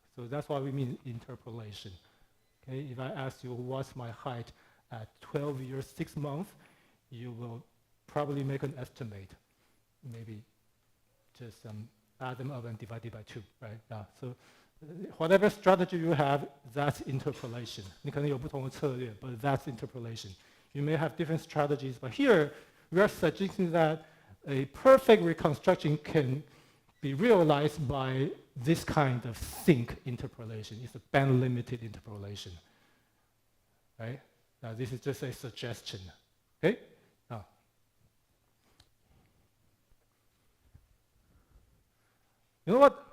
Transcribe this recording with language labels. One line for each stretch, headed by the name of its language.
English: So that's what we mean interpolation. Okay, if I ask you what's my height at 12 years, 6 months, you will probably make an estimate. Maybe just add them up and divide it by 2, right? Yeah. So whatever strategy you have, that's interpolation.
Chinese: 你可能有不同的策略,
English: but that's interpolation. You may have different strategies, but here we are suggesting that a perfect reconstruction can be realized by this kind of sync interpolation. It's a band-limited interpolation, right? Now this is just a suggestion, okay? Now, you know what?